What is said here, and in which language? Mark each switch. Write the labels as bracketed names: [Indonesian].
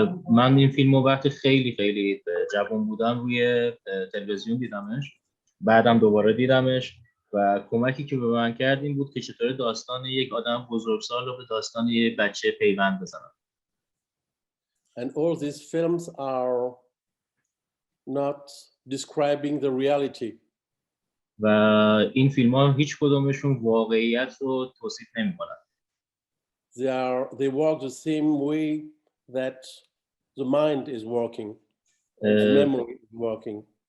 [Persian] من این فیلمو وقتی خیلی جوان بودم روی تلویزیون دیدمش، بعدم دوباره دیدمش و کمکی که به من کرد این بود که چطور داستان یک آدم بزرگسال رو به داستان یک بچه پیوند بزنم. [English] And all these films are not describing the reality. [Persian] و این فیلم ها هیچ کدومشون واقعیت رو توصیف نمی کنن. [English] They work the same way that the mind is working, the memory is working.